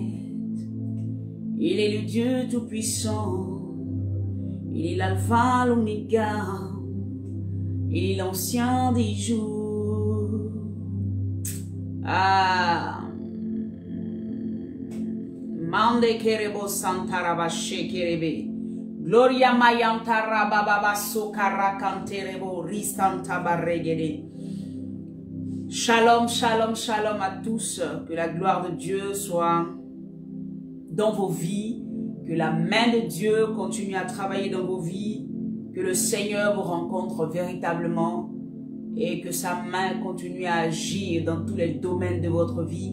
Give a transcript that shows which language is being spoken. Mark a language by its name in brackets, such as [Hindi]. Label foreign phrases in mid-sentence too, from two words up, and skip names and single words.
[French] Il est le Dieu Tout-Puissant. Il est l'Alpha, l'Oméga. Il est l'ancien des jours. Ah. Mande kerebo santarabashe kerebe. Gloria mayantara bababa sokara kanterebo ristanta barregede. [Hebrew] Shalom, shalom, shalom [French] à tous. Que la gloire de Dieu soit dans vos vies. Que la main de Dieu continue à travailler dans vos vies. Que le Seigneur vous rencontre véritablement et que sa main continue à agir dans tous les domaines de votre vie.